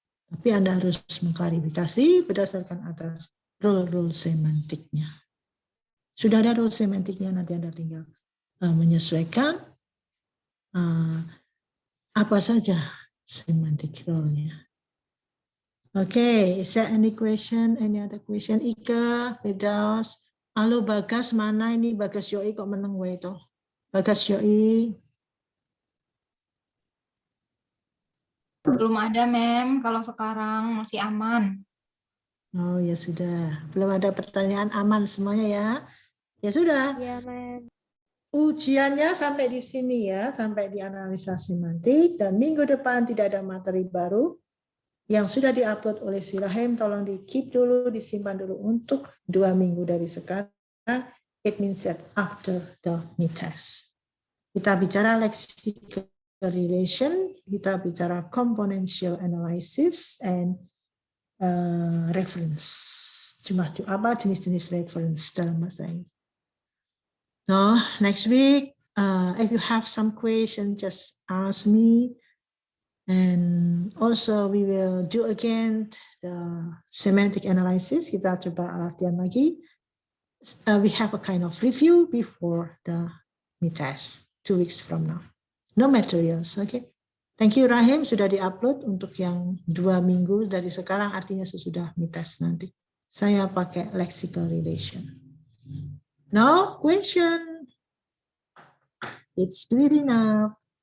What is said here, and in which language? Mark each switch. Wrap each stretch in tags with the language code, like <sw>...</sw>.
<id>Tapi Anda harus mengklarifikasi berdasarkan atas rule semantiknya. Sudah ada rule semantiknya, nanti Anda tinggal menyesuaikan apa saja semantic role-nya.</id> <en>Okay, is there any question? Any other question?</en> <id>Ika, Firdaus, halo Bagas, mana ini Bagas Yoi</id> <jv>kok meneng wae</jv> <id>itu? Bagas Yoi. Belum ada, Mem. Kalau sekarang masih aman. Oh ya sudah, belum ada pertanyaan, aman semuanya ya. Ya sudah, Iya, Ma'am. ujiannya sampai di sini ya, sampai di analisa semantik, dan minggu depan tidak ada materi baru yang sudah diupload oleh si Rahim, tolong di keep dulu, disimpan dulu untuk 2 minggu dari sekarang.</id> <en>It means that after the mid-test.</en> <id>Kita bicara lexical relation, kita bicara componential analysis, and reference. Apa jenis-jenis reference dalam bahasa Inggris.</id> <en>No, next week, if you have some question, just ask me. And also we will do again the semantic analysis.</en> <id>Kita coba latihan lagi.</id> <en>We have a kind of review before the mid-test 2 weeks from now. No materials, okay? Thank you</en> <id>Rahim, sudah diupload untuk yang 2 minggu dari sekarang, artinya sesudah mid-test nanti. Saya pakai</id> <en>lexical relation. No question. It's clear enough.</en>